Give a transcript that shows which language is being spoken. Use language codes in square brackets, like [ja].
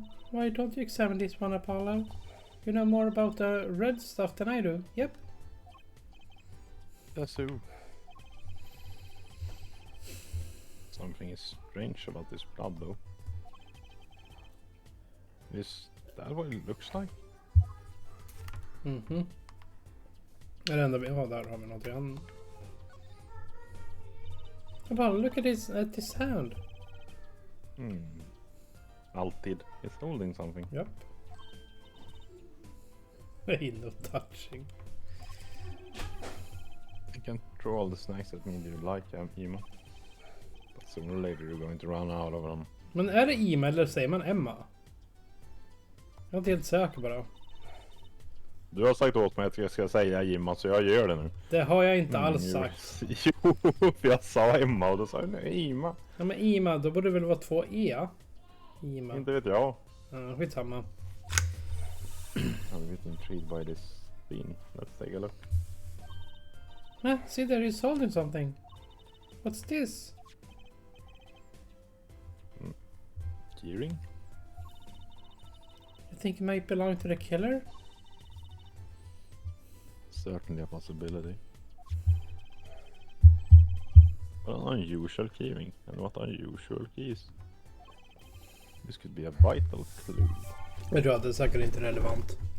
[en] Why don't you examine this one, Apollo? You know more about the red stuff than I do. Yep. That's who. Something is strange about this blood though. Is that what it looks like? [sv] Är det enda vi har där har vi något annat. [en] Apollo, look at this hand. Alltid. It's holding something. Yep. Ain't no touching. You can throw all the snacks at me you like, Emma. But sooner or later you're going to run out of them. [sv] Men är det Ima eller säger man Emma? Jag är inte helt säker på det. Du har sagt åt mig att jag ska säga Emma, så jag gör det nu. Det har jag inte alls sagt. Jo, för jag sa Emma och då sa jag nej, Ima. Ja men Ima, då borde det väl vara 2 E? Ima. Inte vet jag. Skitsamma. [en] I'm a bit intrigued by this scene. Let's take a look. See there, he's holding something. What's this? Keyring? You think it might belong to the killer? Certainly a possibility. What an unusual keyring, and what unusual keys. This could be a vital clue. [sv] Jag tror att det är säkert inte relevant.